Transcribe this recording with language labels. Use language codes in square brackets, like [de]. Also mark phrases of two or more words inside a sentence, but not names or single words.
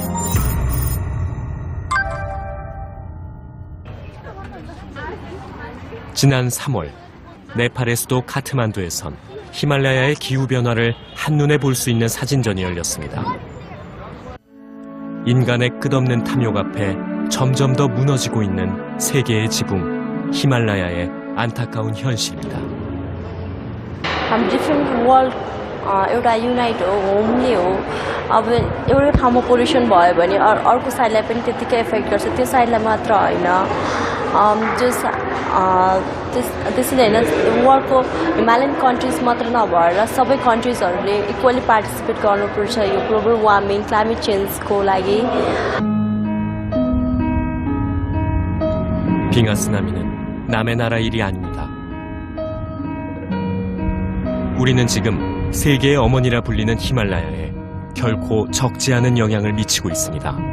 [ko] 지난 3월 네팔의 수도 카트만두에선 히말라야의 기후변화를 한눈에 볼 수 있는 사진전이 열렸습니다. 인간의 끝없는 탐욕 앞에 점점 더 मु너지고 있는 세계의 지붕 히말라야의 안타까운 현실입니다. [en] different world [ne] एउटा युनाइट हो होमली हो अब एउटै ठाउँमा पोल्युसन भयो भने अर्को साइडलाई पनि त्यतिकै इफेक्ट गर्छ त्यो साइडलाई मात्र होइन त्यसैले होइन वर्ल्डको [en] Himalayan countries [ne] मात्र नभएर सबै कन्ट्रिजहरूले [en] equally participate [ne] गर्नुपर्छ यो [en] global warming climate changeको [ne] लागि. [ko] 빙하 쓰나미는 남의 나라 일이 아닙니다. 우리는 지금 세계의 어머니라 불리는 히말라야에 결코 적지 않은 영향을 미치고 있습니다.